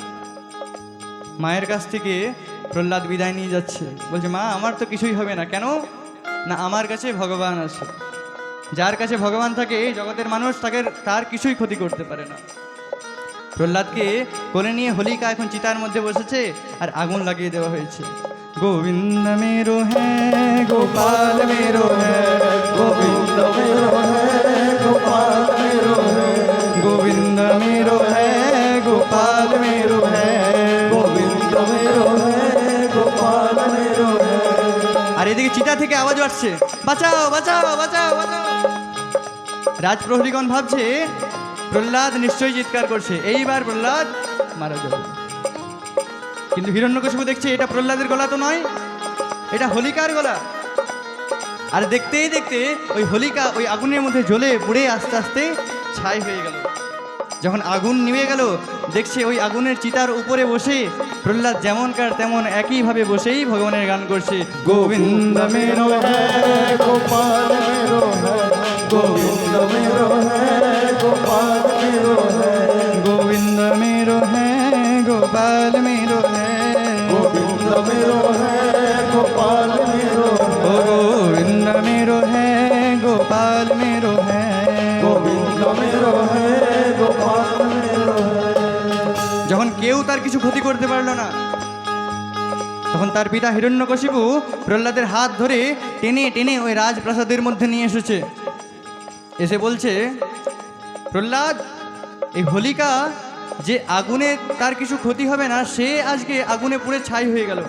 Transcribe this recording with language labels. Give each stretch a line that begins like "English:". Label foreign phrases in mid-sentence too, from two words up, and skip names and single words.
Bangla: মায়ের কাছ থেকে প্রহ্লাদ বিদায় নিয়ে যাচ্ছে, বলছে মা আমার তো কিছুই হবে না। কেন না? আমার কাছে ভগবান আছে। যার কাছে ভগবান থাকে এই জগতের মানুষ তার কিছুই ক্ষতি করতে পারে না। প্রহ্লাদকে কোলে নিয়ে হোলিকা এখন চিতার মধ্যে বসেছে আর আগুন লাগিয়ে দেওয়া হয়েছে।
Hindi: গোবিন্দ मेरो है गोपाल मेरो है, गोविंद मेरो है गोपाल मेरो है, गोविंद मेरो है गोपाल मेरो है, गोविंद मेरो है गोपाल मेरो है।
Bangla: আর এদিকে চিতা থেকে আওয়াজ আসছে, বাঁচাও বাঁচাও বাঁচাও বাঁচাও। রাজপ্রহরীগণ ভাবছে প্রহ্লাদ নিশ্চয়ই চিৎকার করছে, এইবার প্রহ্লাদ মারা যাবে। কিন্তু হিরণ্যকশিপু দেখছে এটা প্রহ্লাদের গলা তো নয়, এটা হোলিকার গলা। আর দেখতেই দেখতে ওই হোলিকা ওই আগুনের মধ্যে জ্বলে পুড়ে আস্তে আস্তে ছাই হয়ে গেল। যখন আগুন নিভে গেল, দেখছে ওই আগুনের চিতার উপরে বসে প্রহ্লাদ যেমনকার তেমন একইভাবে বসেই ভগবানের গান করছে।
Hindi: গোবিন্দ मेरो है गोपाल मेरो है, गोविंद मेरो है गोपाल मेरो है, गोविंद मेरो है गोपाल मेरो है, गोविंद मेरो है गोपाल मेरो ओ है, गोविंद मेरो है गोपाल मेरो है, गोविंद मेरो है गोपाल मेरो है।
Bangla: যখন কেউ তার কিছু ক্ষতি করতে পারলো না, তখন তার পিতা হিরণ্যকশিপু প্রহ্লাদের হাত ধরে টেনে টেনে ওই রাজপ্রাসাদের মধ্যে নিয়ে এসেছে। এসে বলছে, প্রহ্লাদ এই হোলিকা যে আগুনে তার কিছু ক্ষতি হবে না, সে আজকে আগুনে পুড়ে ছাই হয়ে গেল।